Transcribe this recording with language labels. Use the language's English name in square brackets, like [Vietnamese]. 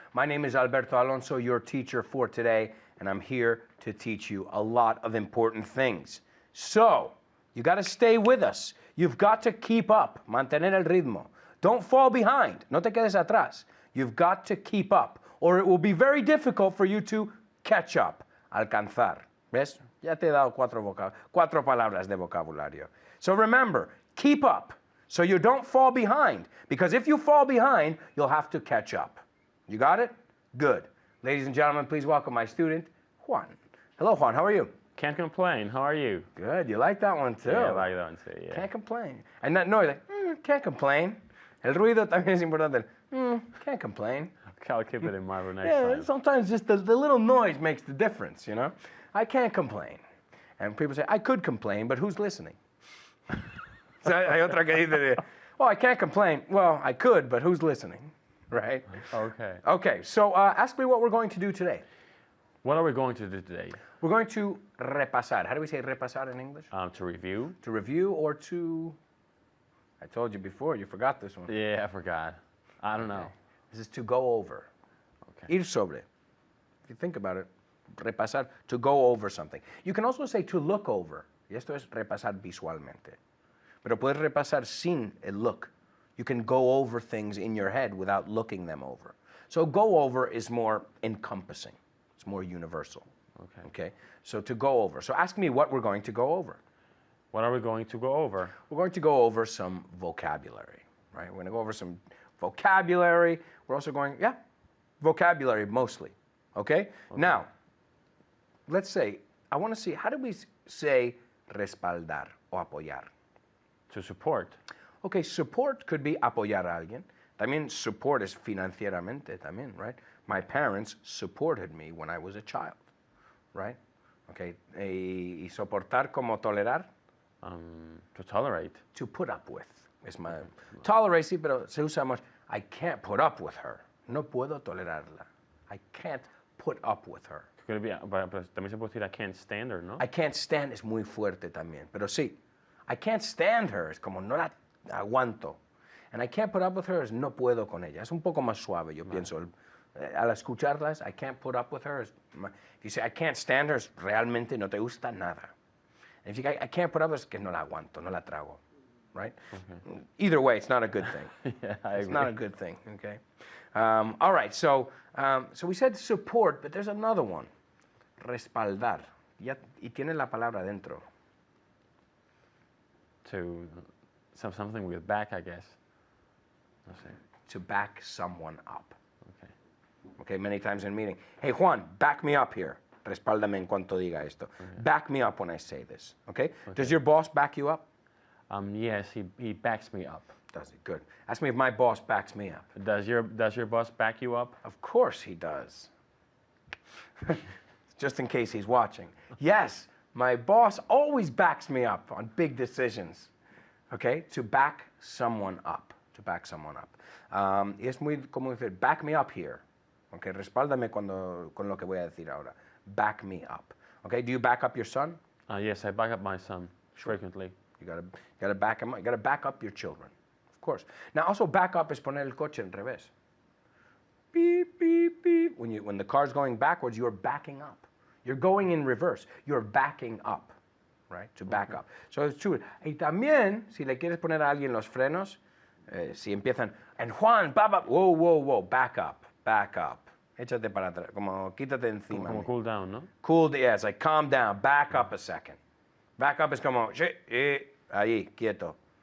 [English] My name is Alberto Alonso, your teacher for today, and I'm here to teach you a lot of important things. So, you got to stay with us. You've got to keep up, [Spanish] mantener el ritmo. [English] Don't fall behind, [Spanish] no te quedes atrás. [English] You've got to keep up, or it will be very difficult for you to catch up, alcanzar. [Spanish] ¿Ves? Ya te he dado cuatro palabras de vocabulario. [English] So remember, keep up. So you don't fall behind, because if you fall behind, you'll have to catch up. You got it? Good. Ladies and gentlemen, please welcome my student, Juan. Hello, Juan. How are you? Can't complain. How are you? Good. You like that one, too? Yeah, I like that one, too, yeah. Can't complain. And that noise, like, can't complain. [Spanish] El ruido también es importante. [English] Can't complain. I'll keep it in mind for next Yeah, time. sometimes just the little noise makes the difference, you know? I can't complain. And people say, I could complain, but who's listening? So [Spanish] hay otra que dice, [English] oh, I can't complain. Well, I could, but who's listening, right? Okay. Okay, so ask me what we're going to do today. What are we going to do today? We're going to repasar. How do we say repasar in English? To review. To review or to... I told you before, you forgot this one. Yeah, I forgot. I don't know. This is to go over. Okay. [Spanish] Ir sobre. [English] If you think about it, repasar, to go over something. You can also say to look over. [Spanish] Y esto es repasar visualmente. Pero puedes repasar sin el look. [English] You can go over things in your head without looking them over. So go over is more encompassing. It's more universal. Okay. Okay, so to go over. So ask me what we're going to go over. What are we going to go over? We're going to go over some vocabulary, right? We're going to go over some vocabulary. We're also going, yeah, vocabulary mostly. Okay? Now, let's say, I want to see, how do we say [Spanish] respaldar o apoyar? [English] To support. Okay, support could be [Spanish] apoyar a alguien. También support is financieramente también, right? [English] My parents supported me when I was a child, right? [Spanish] Okay, y soportar como tolerar, [English] To tolerate. to put up with. [Spanish] Es my tolerate, sí, pero se usa much. [English] I can't put up with her. [Spanish] No puedo tolerarla. [English] I can't put up with her. Could it be, [Spanish] pero también se puede decir [English] I can't stand her, [Spanish] ¿no? [English] I can't stand [Spanish] es muy fuerte también, pero sí. [English] I can't stand her [Spanish] es como no la aguanto. [English] And I can't put up with her [Spanish] es no puedo con ella. Es un poco más suave, yo pienso. Al escucharlas, [English] I can't put up with her. If you say I can't stand her, [Spanish] es realmente no te gusta nada. [English] And if you say I can't put up with her, [Spanish] es que no la aguanto, no la trago. [English] Right? Either way, it's not a good thing. Yeah, I It's agree. not a good thing, okay? All right, so we said support, but there's another one. [Spanish] Respaldar. Y tiene la palabra dentro. [English] To something with back, I guess. [Spanish] No sé. [English] To back someone up. Okay. Okay, many times in a meeting. Hey, Juan, back me up here. [Spanish] Respáldame en cuanto diga esto. [English] Back me up when I say this, okay? Does your boss back you up? Yes, he backs me up. Does he? Good. Ask me if my boss backs me up. Does your boss back you up? Of course he does. Just in case he's watching. Yes, my boss always backs me up on big decisions. Okay? To back someone up. To back someone up. [Spanish] Y es muy como decir, [English] back me up here. Okay? [Spanish] Respáldame con lo que voy a decir ahora. [English] Back me up. Okay? Do you back up your son? Yes, I back up my son frequently. You gotta back him up. You gotta back up your children. Of course. Now also back up [Spanish] es poner el coche en revés. [English] Beep, beep, beep. When the car's going backwards, you're backing up. You're going in reverse. You're backing up, right? To back up. So it's true. [Spanish] Y también, si le quieres poner a alguien los frenos, si empiezan, [English] and Juan, whoa, whoa, whoa, back up, [Spanish] back up. Échate para atrás, como quítate encima. Como mío. [English] cool down, no? Cool, yeah, it's like calm down, back up a second. Back up [Spanish] es como, ahí, quieto.